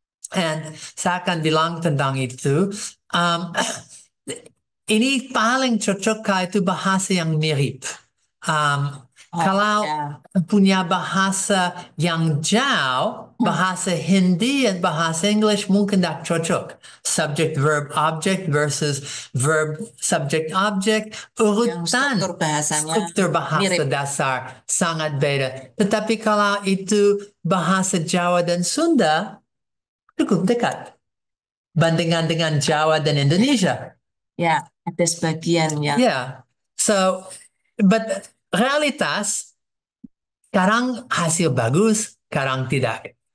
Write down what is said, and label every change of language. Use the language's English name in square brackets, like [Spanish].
[Indonesian] Dan saya akan bilang tentang itu. Um, ini paling cocok kalau itu bahasa yang mirip. Kalau punya bahasa yang jauh, bahasa Hindi dan bahasa English mungkin tidak cocok. [English] Subject, verb, object versus verb, subject, object. [Indonesian] Urutan struktur bahasa dasar sangat beda. Tetapi kalau itu bahasa Jawa dan Sunda, cukup dekat. Bandingan dengan Jawa dan Indonesia. Ya, ada sebagian ya. Yeah. [English] So, but [Indonesian] realitas, sekarang hasil bagus, sekarang tidak.